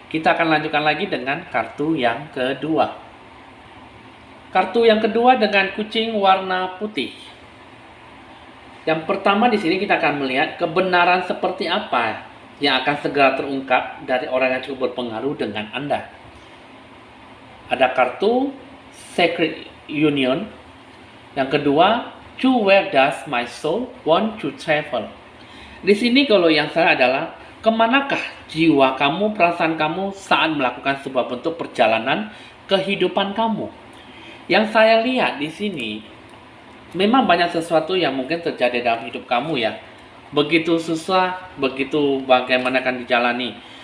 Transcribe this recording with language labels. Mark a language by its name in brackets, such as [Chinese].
[Indonesian] Kita akan lanjutkan lagi dengan kartu yang kedua. Kartu yang kedua dengan kucing warna putih. Yang pertama di sini kita akan melihat kebenaran seperti apa yang akan segera terungkap dari orang yang cukup berpengaruh dengan Anda. Ada kartu Sacred Union. Yang kedua, [English] to where does my soul want to travel? [Indonesian] Di sini kalau yang saya adalah kemanakah jiwa kamu, perasaan kamu saat melakukan sebuah bentuk perjalanan kehidupan kamu. Yang saya lihat di sini memang banyak sesuatu yang mungkin terjadi dalam hidup kamu ya. Begitu susah, begitu bagaimana akan dijalani.